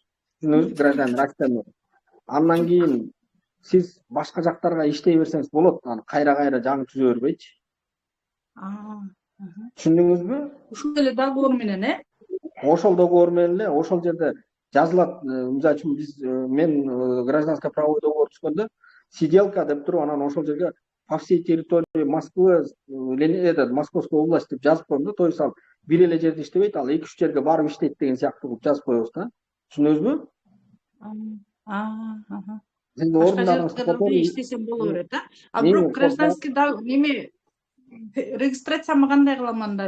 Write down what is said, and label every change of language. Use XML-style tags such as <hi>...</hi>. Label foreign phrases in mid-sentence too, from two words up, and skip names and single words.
<ky>Түзүнөбүз,</ky> <ru>гражданин Россия</ru> <ky>менен. Андан кийин сиз башка жактарга иштей берсеңиз болот, аны кайра жаңы түзө бербейчи. Түшүндүңүзбү? Ушул эле договор менен, Ошол договор менен эле, ошол жерде жазылат. Мисалы үчүн мен</ky> <ru>гражданско правовой договор</ru> <ky>түзгөндө сиделка деп туруп, анан ошол жерге</ky> <ru>по всей территории Москвы, Московская область</ru> <ky>деп жазып коем да.</ky> <ru>То есть</ru> <ky>ал бир эле жерде иштебейт, ал 2-3 жерге барып иштейт деген сыяктуу кылып жазып коебуз да. Түшүнөбүзбү? Башка жерлерде иштесем боло берет, бирок гражданский неме регистрацияны кандай кылам анда?</ky>